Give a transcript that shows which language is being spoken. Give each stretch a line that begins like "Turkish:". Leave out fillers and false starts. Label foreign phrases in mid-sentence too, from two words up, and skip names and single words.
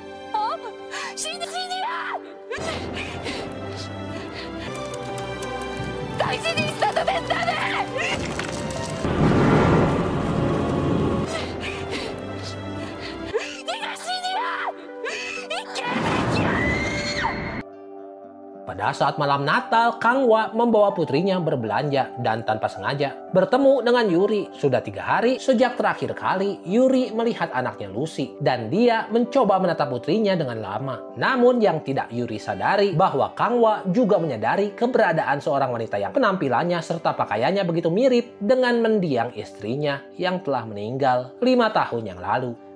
Korean: 신이야! 당신이 있어도 된다네! 네가 신이야! 이 개새끼야!
Indonesian: Pada saat malam Natal, Kangwa membawa putrinya berbelanja dan tanpa sengaja bertemu dengan Yuri. Sudah 3 hari sejak terakhir kali Yuri melihat anaknya Lucy dan dia mencoba menatap putrinya dengan lama. Namun yang tidak Yuri sadari bahwa Kangwa juga menyadari keberadaan seorang wanita yang penampilannya serta pakaiannya begitu mirip dengan mendiang istrinya yang telah meninggal 5 tahun yang lalu.